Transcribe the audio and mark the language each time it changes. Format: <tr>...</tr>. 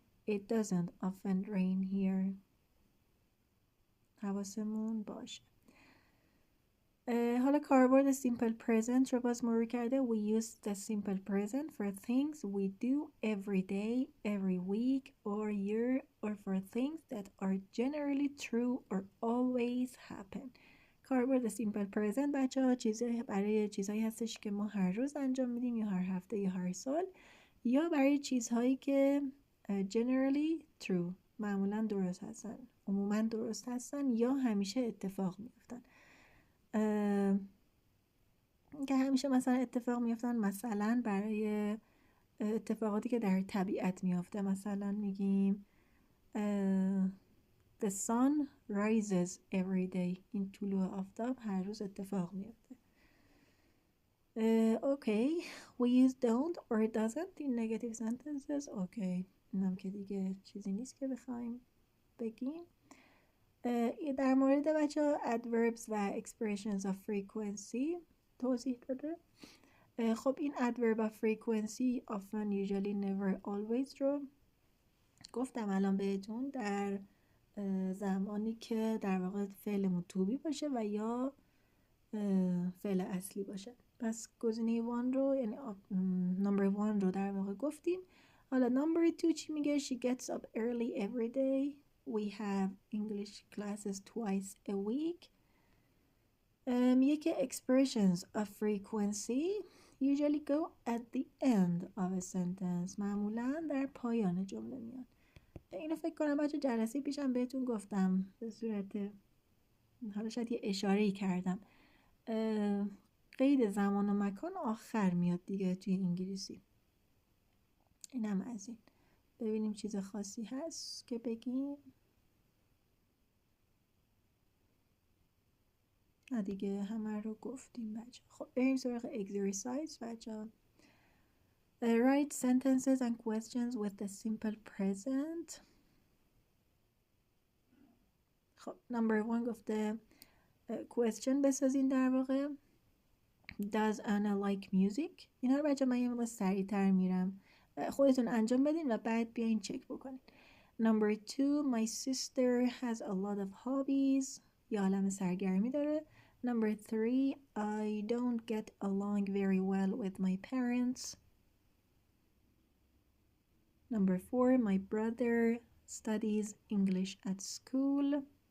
<en>It doesn't often rain here.</en> <fa>حواسمون باشه. حالا کاربرد simple present رو باز مرور کرده.</fa> <en>We use the simple present for things we do every day, every week or year, or for things that are generally true or always happen.</en> <fa>کاربرد simple present بچه ها برای چیزهایی هستش که ما هر روز انجام میدیم یا هر هفته یا هر سال، یا برای چیزهایی که generally true معمولا درست هستن، عموما درست هستن یا همیشه اتفاق میفتن. که همیشه مثلا اتفاق میفتن، مثلا برای اتفاقاتی که در طبیعت میفته، مثلا میگیم</fa> <en>The sun rises every day.</en> <fa>این طلوع آفتاب هر روز اتفاق میفته.</fa> <en>Okay, we use don't or doesn't in negative sentences.</en> <fa>Okay, اینم که دیگه چیزی نیست که بخوایم بگیم. در مورد بچه adverbs و expressions of frequency توضیح بده. خب این adverb of frequency often, usually, never, always رو گفتم الان بهتون در زمانی که در واقع فعلمون to be باشه و یا فعل اصلی باشه. پس گزینه 1 رو یعنی number 1 رو در واقع گفتیم. حالا number 2 چی میگه؟</fa> <en>She gets up early every day. We have English classes twice a week.</en> <fa>میگه که</fa> <en>expressions of frequency usually go at the end of a sentence.</en> <fa>معمولا در پایان جمله میان. اینو فکر کنم بچه جلسه پیشم بهتون گفتم به صورت حالا شاید یه اشاره‌ای کردم. قید زمان و مکان آخر میاد دیگه توی انگلیسی. اینم از این. ببینیم چیز خاصی هست که بگیم. نه دیگه همه رو گفتیم بچه. خب بریم سراغ exercise بچه.</fa> <en>Write sentences and questions with the simple present.</en> <fa>خب number 1 گفته question بسازین در واقع.</fa> <en>Does Anna like music؟</en> <fa>اینا رو بچه من یه موقع سریع‌تر میرم. خودتون انجام بدین و بعد بیاین چک بکنین.</fa> <en>Number 2 my sister has a lot of hobbies.</en> <fa>یه عالم سرگرمی داره.</fa> <en>Number 3 I don't get along very well with my parents. Number 4 my brother studies English at school.</en>